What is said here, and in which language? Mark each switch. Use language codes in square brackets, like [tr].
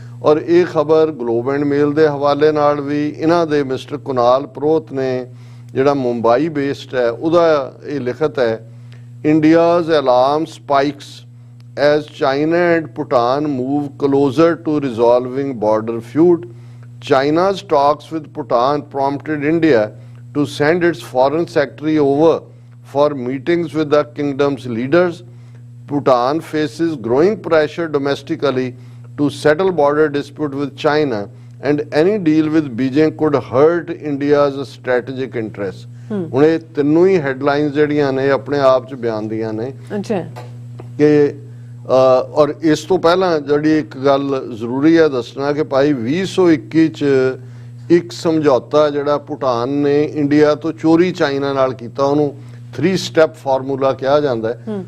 [pa] ਔਰ ਇਹ ਖਬਰ ਗਲੋਬ ਐਂਡ ਮੇਲ ਦੇ ਹਵਾਲੇ ਨਾਲ ਵੀ ਇਹਨਾਂ ਦੇ ਮਿਸਟਰ ਕੁਨਾਲ ਪ੍ਰੋਤ ਨੇ ਜਿਹੜਾ ਮੁੰਬਈ ਬੇਸਡ ਹੈ, ਉਹਦਾ ਇਹ ਲਿਖਤ ਹੈ, [en] India's alarm spikes as China and Bhutan move closer to resolving border feud. China's talks with Bhutan prompted India to send its foreign secretary over for meetings with the kingdom's leaders. Bhutan faces growing pressure domestically to settle border dispute with China, and any deal with Beijing could hurt India's strategic interests. [pa] ਹੁਣ ਇਹ ਤਿੰਨੋਂ ਹੀ headlines ਜਿਹੜੀਆਂ ਨੇ ਆਪਣੇ ਆਪ 'ਚ ਬਿਆਨ ਦੀਆਂ ਨੇ ਕਿ ਔਰ ਇਸ ਤੋਂ ਪਹਿਲਾਂ ਜਿਹੜੀ ਇੱਕ ਗੱਲ ਜ਼ਰੂਰੀ ਹੈ ਦੱਸਣਾ ਕਿ ਭਾਈ 2021 'ਚ ਇੱਕ ਸਮਝੌਤਾ ਜਿਹੜਾ ਭੂਟਾਨ ਨੇ ਇੰਡੀਆ ਤੋਂ ਚੋਰੀ ਚਾਈਨਾ ਨਾਲ ਕੀਤਾ, ਉਹਨੂੰ 3 ਸਟੈਪ ਫਾਰਮੂਲਾ ਕਿਹਾ ਜਾਂਦਾ ਹੈ।